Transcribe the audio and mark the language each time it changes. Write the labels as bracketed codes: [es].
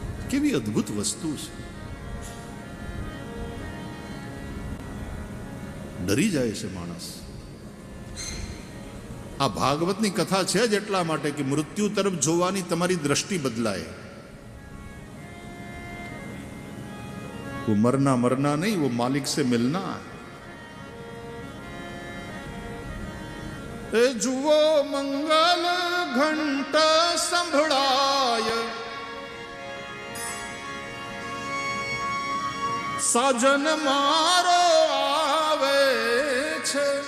[gu] કેવી અદ્ભુત વસ્તુ છે. ડરી જાય છે માણસ. આ ભાગવતની કથા છે જ એટલા માટે કે મૃત્યુ તરફ જોવાની તમારી દ્રષ્ટિ બદલાય. [hi] वो मरना नहीं, वो मालिक से मिलना. [gu] ए जुओ मंगल घंटा संभળાય, સાજન મારો આવે છે.